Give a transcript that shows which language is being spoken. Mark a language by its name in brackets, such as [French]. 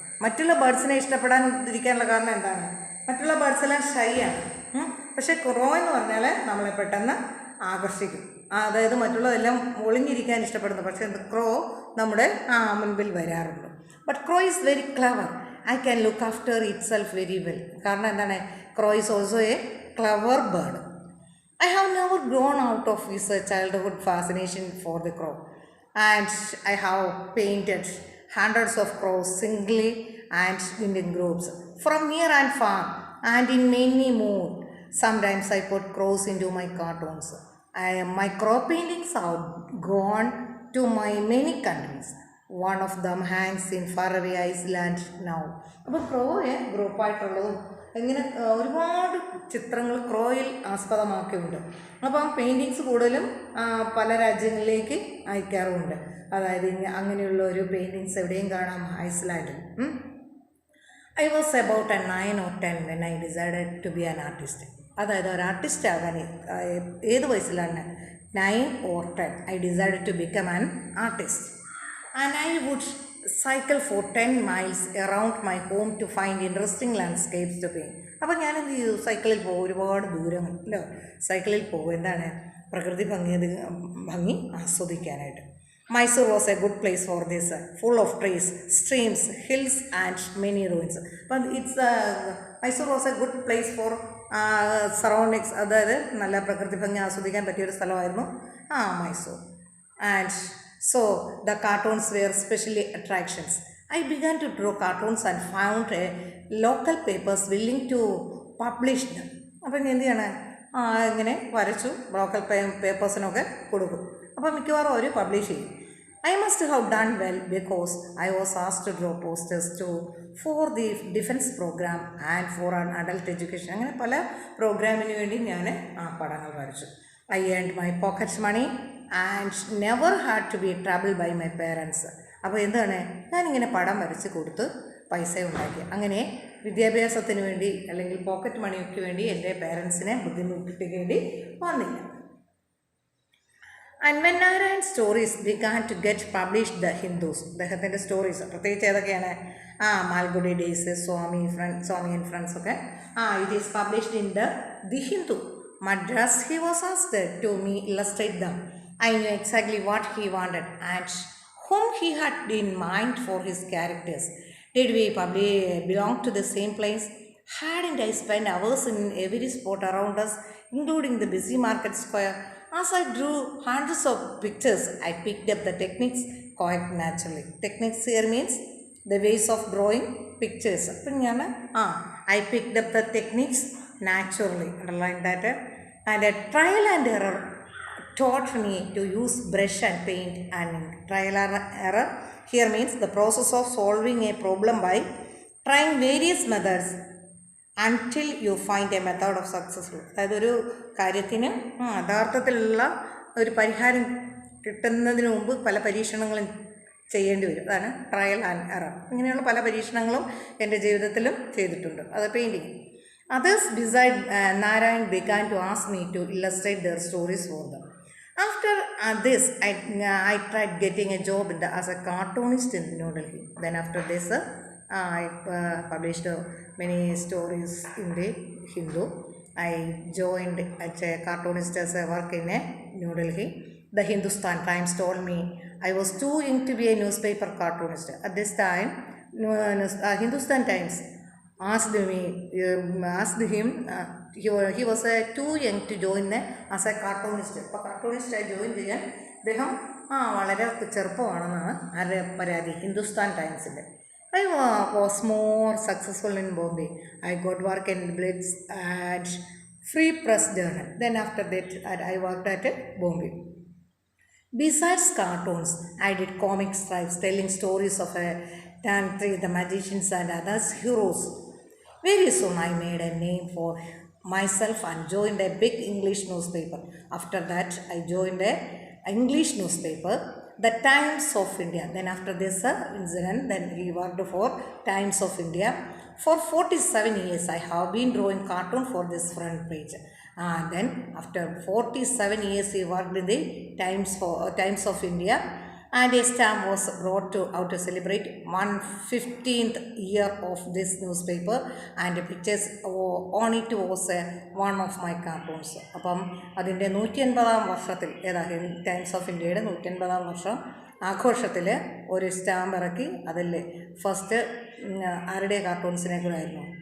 [Malayalam] മറ്റുള്ള ബേർഡ്സിനെ ഇഷ്ടപ്പെടാതിരിക്കാനുള്ള കാരണം എന്താണ്? മറ്റുള്ള ബേർഡ്സ് എല്ലാം ഷൈ ആണ്. പക്ഷേ ക്രോ എന്ന് പറഞ്ഞാൽ നമ്മളെ പെട്ടെന്ന് ആകർഷിക്കും. അതായത് മറ്റുള്ളതെല്ലാം ഒളിഞ്ഞിരിക്കാൻ ഇഷ്ടപ്പെടുന്നു, പക്ഷേ ക്രോ നമ്മുടെ മുൻപിൽ വരാറുണ്ട്. [English] But crow is very clever. I can look after itself very well. [Malayalam] കാരണം എന്താണ്? [English] Crow is also a clever bird. I have never grown out of this childhood fascination for the crow, and I have painted hundreds of crows singly and in groups from near and far and in many more. Sometimes I put crows into my cartoons. My crow paintings have gone to many countries. One of them hangs in faraway Iceland now. [Malayalam] അപ്പോൾ ക്രോ ഗ്രൂപ്പായിട്ടുള്ളതും ഇങ്ങനെ ഒരുപാട് ചിത്രങ്ങൾ ക്രോയിൽ ആസ്പദമാക്കിയുണ്ട്. അപ്പം paintings കൂടുതലും പല രാജ്യങ്ങളിലേക്ക് അയക്കാറുമുണ്ട്. അതായത് അങ്ങനെയുള്ള ഒരു പെയിൻറ്റിങ്സ് എവിടെയും കാണാം ഐസ്ലാൻഡിൽ. [English] I was about 9 or 10 when I decided to be an artist. [Malayalam] അതായത് ഒരു ആർട്ടിസ്റ്റ് ആകാൻ ഏത് വയസ്സിലാണ്? [English] 9 or 10 I decided to become an artist. And I would cycle for 10 miles around my home to find interesting landscapes to paint. [Malayalam] അപ്പോൾ ഞാൻ എന്ത് ചെയ്തു? സൈക്കിളിൽ പോകും, ഒരുപാട് ദൂരമല്ലോ സൈക്കിളിൽ പോകും. എന്താണ്? പ്രകൃതി ഭംഗി ആസ്വദിക്കാനായിട്ട്. [English] Mysore was a good place for this, full of trees, streams, hills and many ruins. But Mysore was a good place for surroundings. [Malayalam] അതായത് നല്ല പ്രകൃതി ഭംഗി ആസ്വദിക്കാൻ പറ്റിയൊരു സ്ഥലമായിരുന്നു Mysore. [English] And so the cartoons were specially attractions. I began to draw cartoons and found local papers willing to publish them. [Malayalam] അപ്പം എന്ത് ചെയ്യണം? ഇങ്ങനെ വരച്ചു ലോക്കൽ പേപ്പേഴ്സിനൊക്കെ കൊടുക്കും. അപ്പോൾ മിക്കവാറും അവർ പബ്ലിഷ് ചെയ്യും. [English] I must have done well because I was asked to draw posters for the defense program and for an adult education. [Malayalam] അങ്ങനെ പല പ്രോഗ്രാമിന് വേണ്ടി ഞാൻ പടങ്ങൾ വരച്ചു. [English] I earned my pocket money and never had to be troubled by my parents. [Malayalam] അപ്പോൾ എന്താണ്? ഞാനിങ്ങനെ പടം വരച്ച് കൊടുത്ത് പൈസ ഉണ്ടാക്കി. അങ്ങനെ വിദ്യാഭ്യാസത്തിന് വേണ്ടി അല്ലെങ്കിൽ പോക്കറ്റ് മണിക്ക് വേണ്ടി എൻ്റെ പേരൻസിനെ ബുദ്ധിമുട്ടിക്കേണ്ടി വന്നില്ല. [English] And when Narayan's stories began to get published, the Hindus, [Malayalam] അദ്ദേഹത്തിൻ്റെ സ്റ്റോറീസ് പ്രത്യേകിച്ച് ഏതൊക്കെയാണ്? [English] Malgudi days, Swami and friends ഒക്കെ it is published in the Hindu. Madras, he was asked to me illustrate them. I knew exactly what he wanted and whom he had in mind for his characters. Did we probably belong to the same place? Hadn't I spent hours in every spot around us, including the busy market square? As I drew hundreds of pictures, I picked up the techniques quite naturally. Techniques here means the ways of drawing pictures. I picked up the techniques naturally. Underline that. And a trial and error taught me to use brush and paint and ink. Trial and error here means the process of solving a problem by trying various methods until you find a method of successful. [Malayalam] അതായത് ഒരു കാര്യത്തിന് യഥാർത്ഥത്തിലുള്ള ഒരു പരിഹാരം കിട്ടുന്നതിന് മുമ്പ് പല പരീക്ഷണങ്ങളും ചെയ്യേണ്ടി വരും. അതാണ് ട്രയൽ ആൻഡ് എറർ. ഇങ്ങനെയുള്ള പല പരീക്ഷണങ്ങളും എൻ്റെ ജീവിതത്തിലും ചെയ്തിട്ടുണ്ട്. അത് painting. [English] Others beside Narayan began to ask me to illustrate their stories for them. After this, I tried getting a job as a cartoonist in New Delhi. Then after this, I published many stories in the Hindu. I joined as a cartoonist as a work in New Delhi. The Hindustan Times told me I was too young to be a newspaper cartoonist. At this time, Hindustan Times asked him, he was too young to join as a cartoonist. [Malayalam] അപ്പോൾ കാർട്ടൂണിസ്റ്റായി join ചെയ്യാൻ അദ്ദേഹം വളരെ ചെറുപ്പമാണെന്നാണ് ആരുടെ പരാതി? Hindustan ടൈംസിൻ്റെ. [English] I was more successful in Bombay. I got work in Blitz and Free Press Journal. Then after that, I worked at Bombay. Besides cartoons, I did comic strips telling stories of Tantri, the magicians and others heroes. Very soon I made a name for myself and joined a big English newspaper. After that, I joined a English newspaper, the Times of India. Then after this incident, then he worked for Times of India. For 47 years, I have been drawing cartoon for this front page. Then after 47 years, he worked in the Times of India. And a stamp was brought out to celebrate 115th year of this newspaper, and the pictures on it was one of my cartoons. [Malayalam] അപ്പം അതിൻ്റെ 150-ാം വർഷത്തിൽ times of ഇന്ത്യയുടെ 150-ാം വർഷം ആഘോഷത്തിൽ ഒരു stamp ഇറക്കി. അതിൽ first ആരുടെ കാർട്ടൂൺസിനെ കൂടെ ആയിരുന്നു?